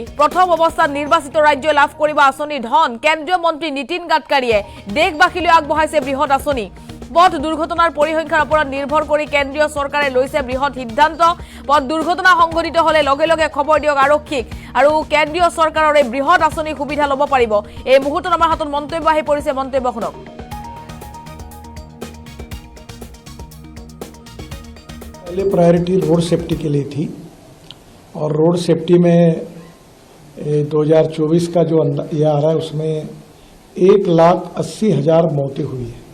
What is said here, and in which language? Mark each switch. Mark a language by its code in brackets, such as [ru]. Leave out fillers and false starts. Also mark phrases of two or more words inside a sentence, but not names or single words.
[as] প্ৰথম অৱস্থাত নিৰ্বাচিত ৰাজ্যই লাভ কৰিব আঁচনিৰ ধন। কেন্দ্ৰীয় মন্ত্ৰী নীতিন গাডকাৰীয়ে দেশবাসীলৈ আগবঢ়াইছে বৃহৎ আঁচনি। পথ দুৰ্ঘটনাৰ পৰিসংখ্যাৰ ওপৰত নিৰ্ভৰ কৰি কেন্দ্ৰীয় চৰকাৰে লৈছে বৃহৎ সিদ্ধান্ত। পথ দুৰ্ঘটনা সংঘটিত হলে লগে লগে খবৰ দিয়ক আৰক্ষীক আৰু কেন্দ্ৰীয় চৰকাৰৰ এই বৃহৎ আঁচনিৰ সুবিধা ল'ব পাৰিব। এই মুহূৰ্তত আমাৰ হাতত মন্তব্য আহি পৰিছে, মন্তব্য শুনক। [hi] पहले [en] priority road safety [hi] के लिए थी और [en] road safety [hi] में 2024 का जो ये आ रहा है उसमें 1,80,000 मौतें हुई है।